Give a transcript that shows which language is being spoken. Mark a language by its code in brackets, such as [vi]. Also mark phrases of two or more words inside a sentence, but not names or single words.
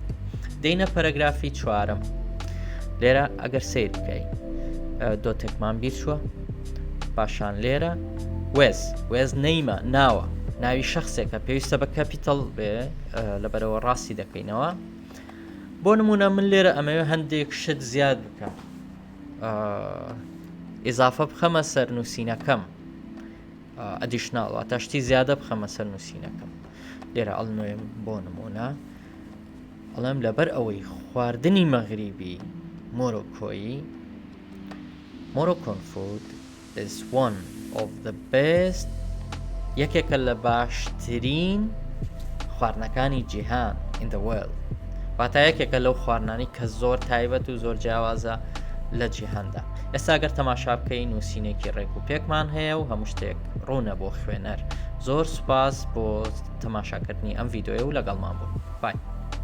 [ckb] دێینە پەرەگرافی چوارەم لێرە ئەگەر سیر بکەین دۆتێکمان بیرچووە پاشان لێرە وێز نەیمە ناوە ناوی شخصێکە پێویستە بە کەپیتەڵ بێ لەبەرەوە ڕاستی دەکەینەوە بۆ نمونە من لێرە ئەمەوێ هەندێک شت زیاد بکەم ئیزافە بخەمە سەر نووسینەکەم ئەدیشناڵ واتە شتی زیادە بخەمە سەر نووسینەکەم لێرە ئەڵنوێم بۆ نمونە ئەڵێم لەبەر ئەوەی خواردنی مەغریبی مۆرۆکۆیی [en] Moroccan food is one of the best [ckb] یەکێکە لە باشترین خواردنەکانی جیهان [en] in the world [ckb] واتە یەکێکە لەو خواردنانی کە زۆر تایبەت و زۆر جیاوازە لە جیهاندا ئێستا گەر تەماشا بکەی نووسینێکی ڕێک و پێکمان هەیە و هەموو شتێک ڕوونە بۆ خوێنەر زۆر سوپاس بۆ تەماشاکردنی ئەم ڤیدۆیە و لەگەڵمان بوو بای